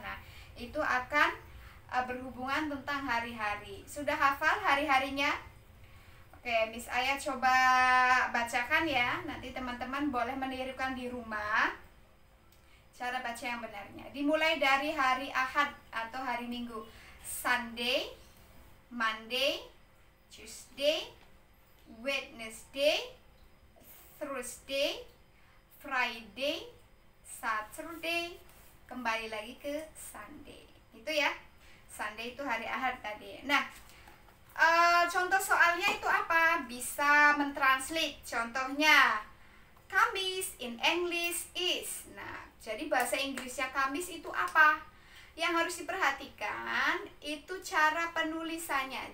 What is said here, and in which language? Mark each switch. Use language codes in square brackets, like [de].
[id] Nah, itu akan berhubungan tentang hari-hari. Sudah hafal hari-harinya? Oke, Miss Aya coba bacakan ya. Nanti teman-teman boleh menirukan di rumah cara baca yang benarnya. Dimulai dari hari Ahad atau hari Minggu. [en] Sunday, Monday, Tuesday, Wednesday, Thursday, Friday, Saturday, [id] kembali lagi ke [en] Sunday. [id] Itu ya. Sunday itu hari Ahad tadi. Nah, contoh soalnya itu apa? Bisa mentranslate. Contohnya, Kamis [en] in English is. [id] Nah, jadi bahasa Inggrisnya Kamis itu apa? Yang harus diperhatikan itu cara penulisannya.